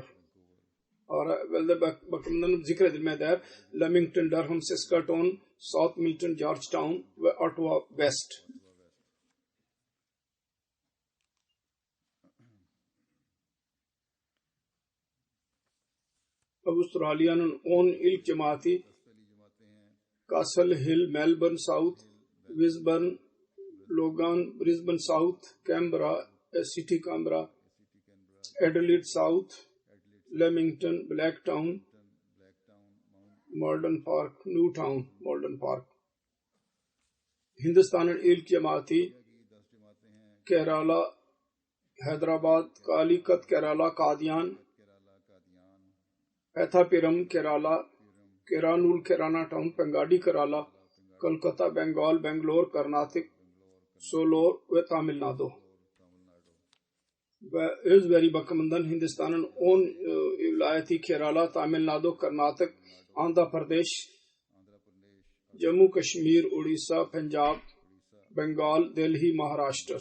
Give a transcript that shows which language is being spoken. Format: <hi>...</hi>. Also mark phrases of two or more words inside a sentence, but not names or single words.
<tr>Evvelde bakımından zikredilmeye değer Leamington, Durham, Saskatoon, South Milton, Georgetown ve Ottawa West. Avustralya'nın 10 ilk cemaati Castle Hill, Melbourne South, Wisburn, Logan, Brisbane South, Canberra, City Canberra, Adelaide South, Leamington, Blacktown, Malden Park, Newtown, Malden Park. Hindistan'ın ilk cemaati Kerala, Hyderabad, Calicut, Kerala, Qadian, Ethapiram, Kerala, Keranul, Kerana Town, Pangadi, Kerala, Kolkata, Bengal, Bangalore, Karnataka, Solor ve Tamil Nadu. Ve öz veri bakımından Hindistan'ın 10 vilayeti Kerala, Tamil Nadu, Karnataka, Andhra Pradesh, Jammu Kashmir, Odisha, Punjab, Bengal, Delhi, Maharashtra.</tr>